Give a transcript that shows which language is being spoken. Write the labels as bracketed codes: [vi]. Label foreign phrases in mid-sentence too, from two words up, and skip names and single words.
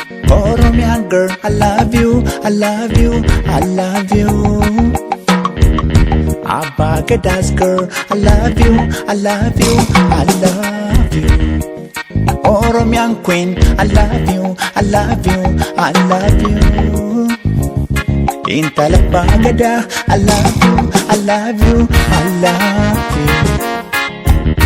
[en] Oromian girl, I love you, I love you, I love you. Abba Gada's girl, I love you, I love you, I love you. Oromian queen, I love you, I love you, I love you. [om] Intala Abbaa Gadaa, [en] I love you, I love you, I love you.